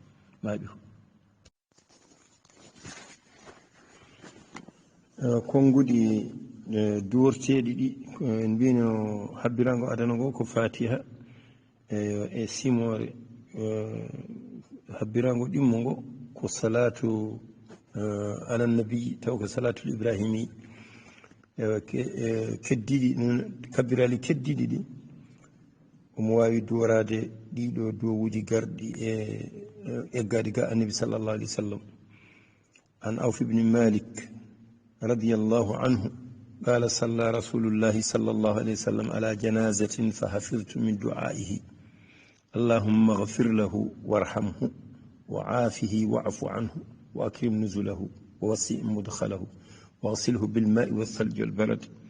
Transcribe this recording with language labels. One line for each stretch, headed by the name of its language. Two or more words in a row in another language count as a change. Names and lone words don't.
Fula: ko konnguɗi duworteɗi ɗi en mbino habbirago adana ngo ko fatiha e simore habbirago ɗimmo ngo ko
Arabic: صلاة على النبي
Fula: taw ko
Arabic: الصلاة الإبراهيمية
Fula: keddiɗi kabbirali keddiɗi ɗi omo wawi duworade ɗiɗo dowuji garɗi e eggadi ga
Arabic: النبي صلى الله عليه وسلم عن عوف بن مالك رضي الله عنه قال صلى رسول الله صلى الله عليه وسلم على جنازة فحفظت من دعائه اللهم اغفر له وارحمه وعافه واعف عنه وأكرم نزله ووسع مدخله واغسله بالماء والثلج والبرد